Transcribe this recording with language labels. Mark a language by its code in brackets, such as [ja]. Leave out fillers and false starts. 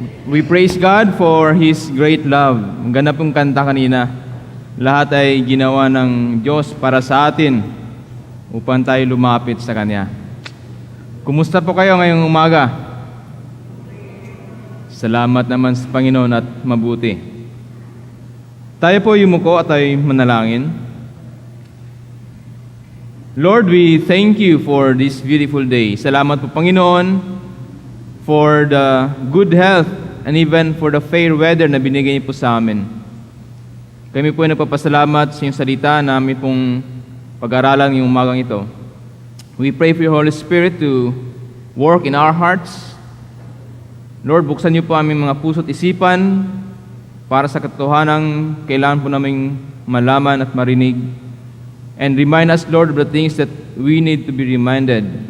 [en] We praise God for His great love. [tl] Ang ganda pong kanta kanina. Lahat ay ginawa ng Diyos para sa atin upang tayo lumapit sa Kanya. Kumusta po kayo ngayong umaga? Salamat naman sa Panginoon at mabuti. Tayo po yumuko at tayo manalangin. [en] Lord, we thank you for this beautiful day. [tl] Salamat po, Panginoon, [en] for the good health and even for the fair weather [tl] na binigay niyo po sa amin. Kami po ay nagpapasalamat sa iyong salita na namin pong pag-aralan ngayong umagang ito. [en] We pray for your Holy Spirit to work in our hearts. [tl] Lord, buksan niyo po aming mga puso't isipan para sa katotohanang kailangan po naming malaman at marinig. [en] And remind us, Lord, of the things that we need to be reminded.